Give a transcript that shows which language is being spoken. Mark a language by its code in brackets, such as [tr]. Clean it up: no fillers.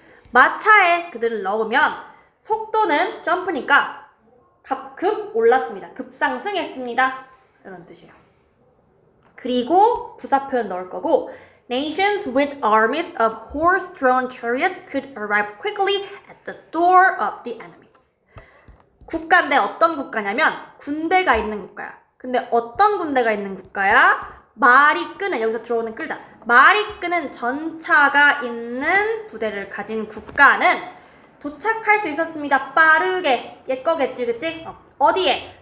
[ko] 마차에 그들을 넣으면 속도는 점프니까 급 올랐습니다. 급상승했습니다. 이런 뜻이에요. 그리고 부사 표현 넣을 거고 [en] Nations with armies of horse-drawn chariots could arrive quickly at the door of the enemy. [ko] 국가인데 어떤 국가냐면 군대가 있는 국가야. 근데 어떤 군대가 있는 국가야? 말이 끄는, 여기서 들어오는 끌다. 말이 끄는 전차가 있는 부대를 가진 국가는 도착할 수 있었습니다. 빠르게. 얘 거겠지, 그치? 어디에?